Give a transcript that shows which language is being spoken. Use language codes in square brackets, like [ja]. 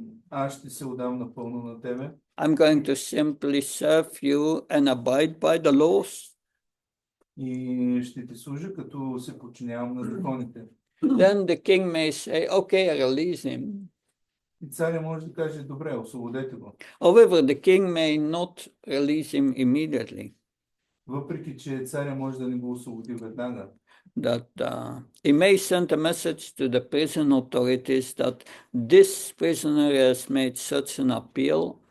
[bg] Аз ще се отдам напълно на тебе. [en] I'm going to simply serve you and abide by the laws. [bg] И ще ти служа, като се подчинявам на законите. [en] Then the king may say, okay, release him. [bg] И царя може да каже, добре, освободете го. [en] However, the king may not release him immediately. [bg] Въпреки, че царя може да не го освободи веднага. [en] That he may send a message to the prison authorities that this prisoner has made such an appeal.